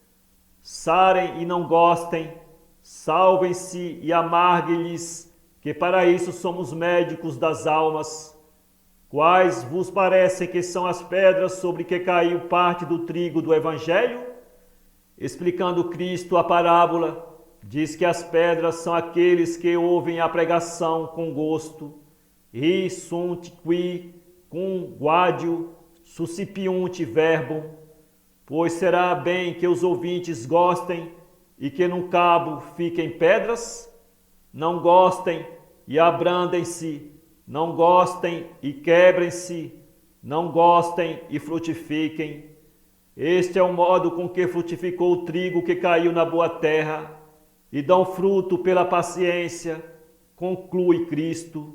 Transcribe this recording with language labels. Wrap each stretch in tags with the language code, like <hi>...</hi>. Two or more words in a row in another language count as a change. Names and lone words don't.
<pt>Sarem e não gostem, salvem-se e amarguem-lhes, que para isso somos médicos das almas. Quais vos parecem que são as pedras sobre que caiu parte do trigo do Evangelho? Explicando Cristo a parábola, diz que as pedras são aqueles que ouvem a pregação com gosto.</pt> <la>Ri sunt qui cum guadio suscipiunt verbum.</la> <pt>Pois será bem que os ouvintes gostem e que no cabo fiquem pedras? Não gostem e abrandem-se, não gostem e quebrem-se, não gostem e frutifiquem. Este é o modo com que frutificou o trigo que caiu na boa terra, e dão fruto pela paciência, conclui Cristo.</pt>